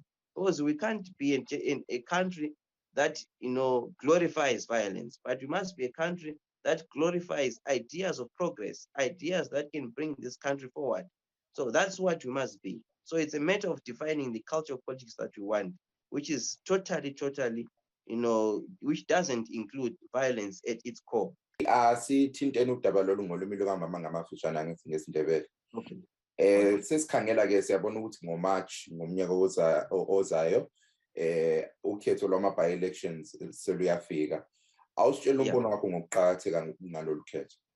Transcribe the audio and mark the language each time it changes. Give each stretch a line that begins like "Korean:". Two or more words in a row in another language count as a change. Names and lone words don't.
English: Because we can't be in a country that glorifies violence, but we must be a country that glorifies ideas of progress, ideas that can bring this country forward. So that's what we must be. So it's a matter of defining the culture of politics that we want, which is totally, which doesn't include violence at its core.
North Ndebele: Sithintene udaba lolu ngolimi lukamama ngamafishane angithi ngesindebele. Sesikhangela ke siyabona ukuthi ngoMarch ngomnyaka ozayo ukhetho lwama-by-elections seluyafika. Awusitshela umbono wakho ngokuqakatheka ngalolu khetho.